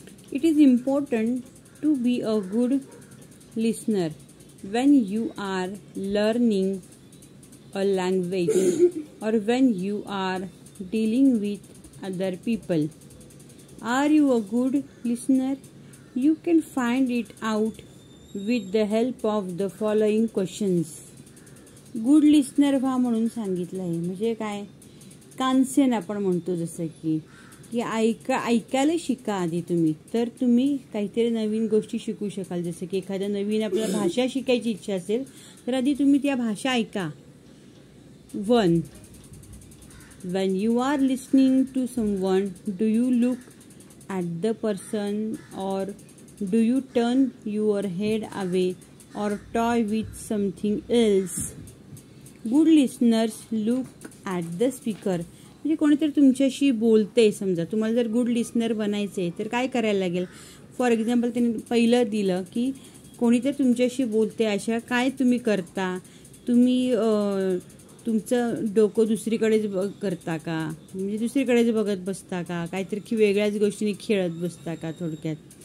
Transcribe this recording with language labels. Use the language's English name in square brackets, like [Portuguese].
[English] It is important to be a good listener when you are learning a language or when you are dealing with other people. Are you a good listener? You can find it out with the help of the following questions. [Marathi] Good listener व्हा म्हणून सांगितलं आहे. म्हणजे काय, कानसेन आपण म्हणतो, जसं की ऐकायला शिका आधी तुम्ही, तर तुम्ही काहीतरी नवीन गोष्टी शिकू शकाल. जसं की एखाद्या नवीन आपल्याला भाषा शिकायची इच्छा असेल तर आधी तुम्ही त्या भाषा ऐका. 1. [English] When you are listening to someone, do you look at the person or do you turn your head away or toy with something else? Good listeners look at the speaker. [Marathi] म्हणजे कोणीतरी तुमच्याशी बोलते, समजा तुम्हाला जर गुड लिस्नर बनायचे तर काय करायला लागेल. फॉर एक्झाम्पल त्यांनी पहिलं दिलं की कोणीतरी तुमच्याशी बोलते, अशा काय तुम्ही करता. तुम्ही तुमचं डोकं दुसरीकडेच करता का, म्हणजे दुसरीकडेच बघत बसता का, काहीतरी वेगळ्याच गोष्टीने खेळत बसता का थोडक्यात.